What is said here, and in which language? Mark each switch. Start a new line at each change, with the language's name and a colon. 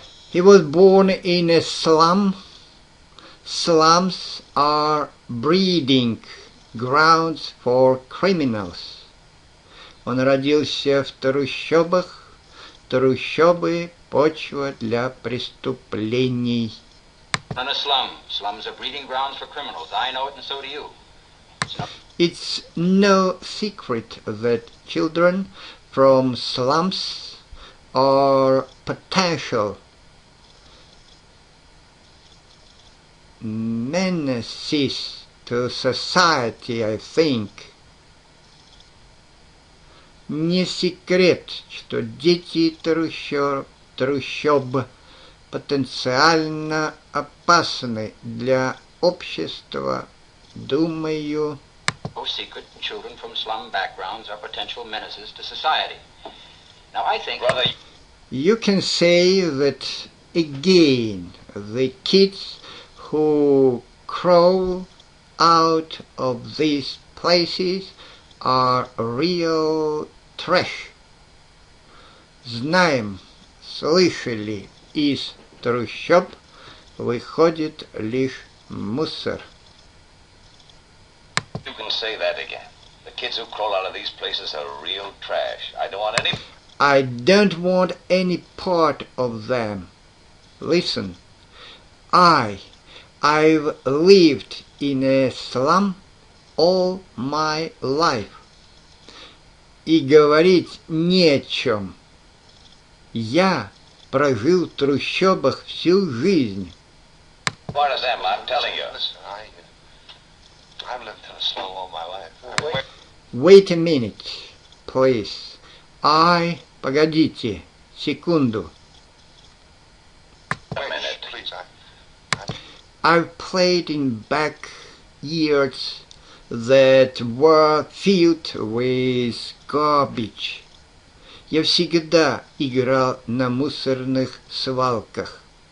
English: He was born in a slum. Slums are breeding grounds for criminals.
Russian: Он родился в трущобах. Трущобы – почва для преступлений.
English: In a slum. Slums are breeding grounds for criminals. I know it, and so do you. It's no secret that children from slums are potential menaces to society, I think.
Russian: Не секрет, что дети трущоб потенциально опасны для общества, думаю.
English: No secret, children from slum backgrounds are potential menaces to society. Now I think... Brother, you can say that again. The kids who crawl out of these places are real trash.
Russian: Знаем, слышали, из трущоб выходит лишь мусор.
English: You can say that again. The kids who crawl out of these places are real trash. I don't want any part of them. Listen, I've lived in a slum all my life.
Russian: И говорить не о чем. Я прожил в трущобах всю жизнь.
English: What is that, I'm telling you? Listen, I've lived in a slum all my life. Wait a minute, please.
Russian: Погодите, секунду.
English: A minute, please. I've played in backyards that were filled with garbage.
Russian: Я всегда играл на мусорных свалках.